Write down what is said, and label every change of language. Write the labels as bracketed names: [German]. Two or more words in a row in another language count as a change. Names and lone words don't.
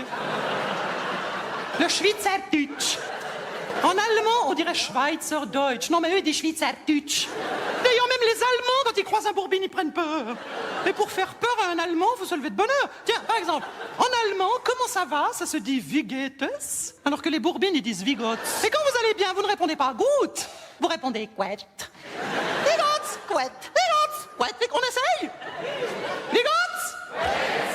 [French] Le Schweizerdeutsch. En allemand, on dirait Schweizerdeutsch. Non, mais eux, ils disent Schweizerdeutsch. D'ailleurs, même les Allemands, quand ils croisent un Bourbine, ils prennent peur. Et pour faire peur à un Allemand, faut se lever de bonne heure. Tiens, par exemple, en allemand, comment ça va? Ça se dit [German] Wie geht es? [French] Alors que les Bourbines, ils disent [German] Wie geht's? [French] Et quand vous allez bien, vous ne répondez pas Gut. Vous répondez Quet. [German] Wie geht's? [French] Quet. [German] Wie geht's? [French] Quet. On essaye? [German] Wie geht's?